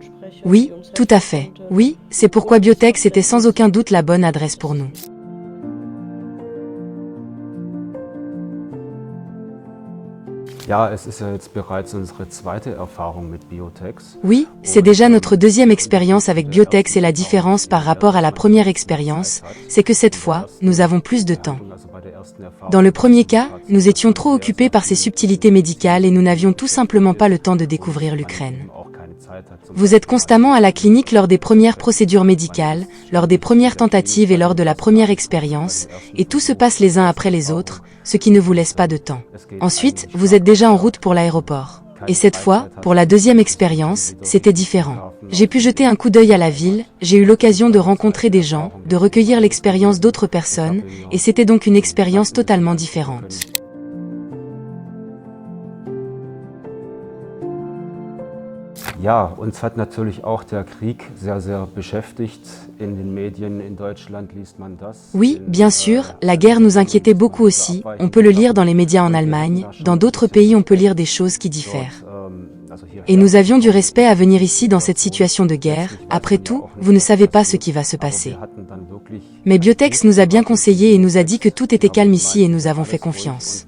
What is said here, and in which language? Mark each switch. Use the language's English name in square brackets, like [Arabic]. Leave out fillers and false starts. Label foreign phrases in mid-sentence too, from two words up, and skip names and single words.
[French] Oui, tout à fait. Oui, c'est pourquoi Biotex était sans aucun doute la bonne adresse pour nous. [German] Ja, es ist ja jetzt bereits unsere zweite Erfahrung mit Biotex. [French] Oui, c'est déjà notre deuxième expérience avec Biotex et la différence par rapport à la première expérience, c'est que cette fois, nous avons plus de temps. Dans le premier cas, nous étions trop occupés par ces subtilités médicales et nous n'avions tout simplement pas le temps de découvrir l'Ukraine. Vous êtes constamment à la clinique lors des premières procédures médicales, lors des premières tentatives et lors de la première expérience, et tout se passe les uns après les autres, ce qui ne vous laisse pas de temps. Ensuite, vous êtes déjà en route pour l'aéroport. Et cette fois, pour la deuxième expérience, c'était différent. J'ai pu jeter un coup d'œil à la ville, j'ai eu l'occasion de rencontrer des gens, de recueillir l'expérience d'autres personnes, et c'était donc une expérience totalement différente. [German] Ja, uns hat natürlich auch der Krieg sehr, sehr beschäftigt. In den Medien in Deutschland liest man das. [French] Oui, bien sûr, la guerre nous inquiétait beaucoup aussi. On peut le lire dans les médias en Allemagne. Dans d'autres pays, on peut lire des choses qui diffèrent. Et nous avions du respect à venir ici dans cette situation de guerre. Après tout, vous ne savez pas ce qui va se passer. Mais Biotex nous a bien conseillé et nous a dit que tout était calme ici et nous avons fait confiance.